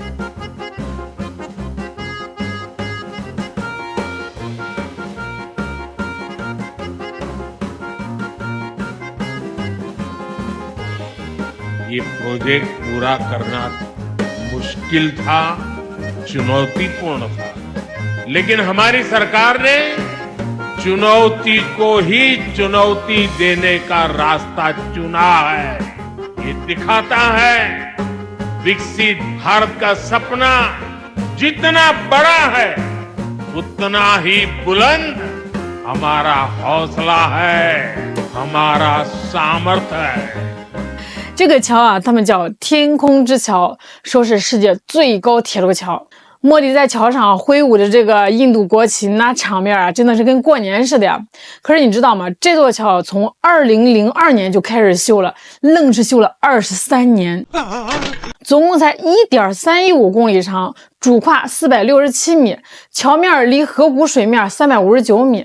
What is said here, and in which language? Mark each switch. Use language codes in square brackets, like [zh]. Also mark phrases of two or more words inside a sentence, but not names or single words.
[hi] ये प्रोजेक्ट पूरा करना मुश्किल था, चुनौतीपूर्ण था, लेकिन हमारी सरकार ने चुनौती को ही चुनौती देने का रास्ता चुना है। ये दिखाता है विकसित भारत का सपना जितना बड़ा है उतना ही बुलंद हमारा हौसला है, हमारा सामर्थ्य है。 [zh] 这个桥啊，他们叫天空之桥，说是世界最高铁路桥。莫迪在桥上挥舞着这个印度国旗，那场面啊，真的是跟过年似的呀。可是你知道吗？这座桥从2002年就开始修了，愣是修了23年，总共才1.315公里长，主跨467米，桥面离河谷水面359米。